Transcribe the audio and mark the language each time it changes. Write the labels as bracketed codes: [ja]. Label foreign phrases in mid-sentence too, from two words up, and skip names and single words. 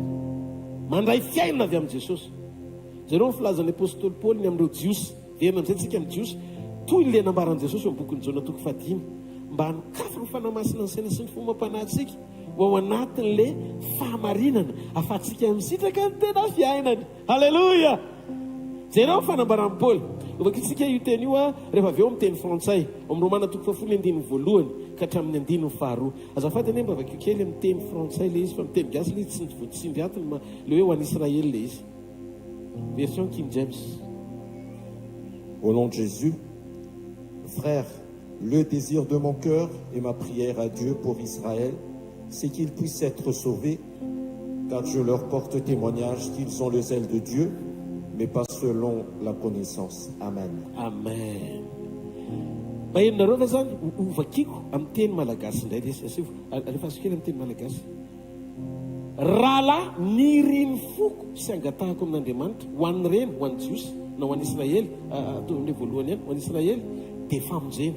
[mg] Mandray fiainana avy amin'i Jesosy. Zareo filazan'ny apôstôly Paoly ny amin'ireo Jiosy, verina amin'izay tsika amin'ny Jiosy, toy ilay nambaran'i Jesosy eo amin'ny bokin'ny Jona 5 mba hanokafy ny fanamasina ny saina sy ny fomam-panahintsika ho ao anatin'ilay fahamarinana ahafahantsika misitraka ny tena fiainany. Halleluja! Zareo fanambaran'i Paoly ovakitsika io teny io rehefa avy eo amin'ny teny frantsay amin'ny Romana 12 ka hatramin'ny 2. Azafady ane mba avakio kely amin'ny teny frantsay le izy fa miteny gasy le izy tsy voatsindry atiny le hoe ho an'ny Israely le izy. Version King James. [fr] Au nom de Jésus, frères, le désir de mon cœur et ma prière à Dieu pour Israël, c'est qu'ils puissent être sauvés, car je leur porte témoignage qu'ils ont le zèle de Dieu, mais pas selon la connaissance. Amen. Amen. [mg] Mahenonareo fa zany ovakiko amin'ny teny malagasy indray rehefa azo kely amin'ny teny malagasy. Rahala niriny foko sy angatahako amin'Andriamanitra ho an'ny reny, ho an'ny Jiosy na ho an'ny Israely, atao amin'ilay voalohany ihany ho an'ny Israely dia famonjena.